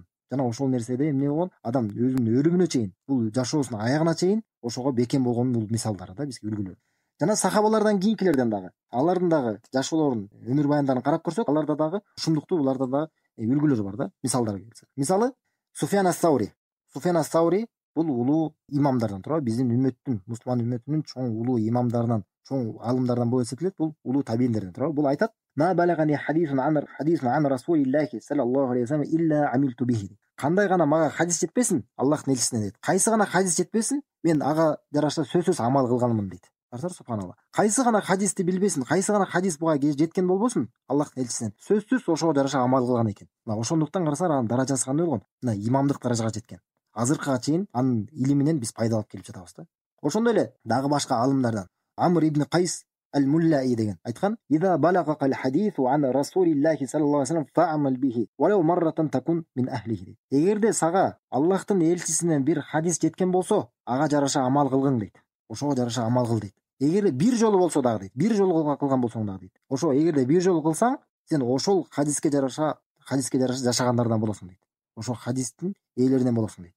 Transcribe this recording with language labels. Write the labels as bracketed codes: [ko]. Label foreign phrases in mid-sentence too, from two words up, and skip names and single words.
[ky] Жана ошол нерседе эмне болгон? Адам өзүнүн өлүмүнө чейин, бул жашоосунун аягына чейин ошого бекем болгонун бул мисалдары да, бизге үлгүлөр. Жана сахабалардан кийинкилерден дагы, алардын дагы жашоолорун, өмүр баяндарын карап көрсөк, аларда дагы ушундуктуу, буларда дагы үлгүлөр бар да, мисалдар келсе. Мисалы Суфян ас-Саури. Суфян ас-Саури бул улуу имамдардан, туурабы? Биздин үммөттүн, мусулман үммөтүнүн чоң улуу имамдарынан, чоң алымдардан болуп эсептелет. Бул улуу табииндерден, туурабы? Бул айтат: [ar] "ما بلغني حديث عن رسول الله صلى الله عليه وسلم إلا عملت به". [ky] Кандай гана мага хадис жетпесин, Аллахтын элчисинен дейт. Кайсы гана хадис жетпесин, мен ага жараша сөзсүз амал кылганмын дейт. Карасаңар, субханалла. Кайсы гана хадисти билбесин, кайсы гана хадис буга жеткен болбосун, Аллахтын элчисинен сөзсүз ошого жараша амал кылган экен. Мына ошондуктан карасаңар, анын даражасы кандай болгон? Мына имамдык даражага жеткен. Азыркыга чейин анын илиминен биз пайда алып келип жатабыз да. Ошондой эле дагы башка алымдардан Амр ибн Кайс ал-Муллаи деген айткан: [ar] "إذا بلغك الحديث عن رسول الله صلى الله عليه وسلم فاعمل به ولو مرة تكن من أهله". [ky] Эгерде сага Аллахтын элчисинен бир хадис жеткен болсо, ага жараша амал кылгын дейт. Ошого жараша амал кыл дейт. Эгерде бир жолу болсо дагы дейт, бир жолу кылган болсоң дагы дейт. Ошо эгерде бир жолу кылсаң, сен ошол хадиске жараша жашагандардан болосуң дейт. Ошол хадистин ээлеринен болосуң дейт.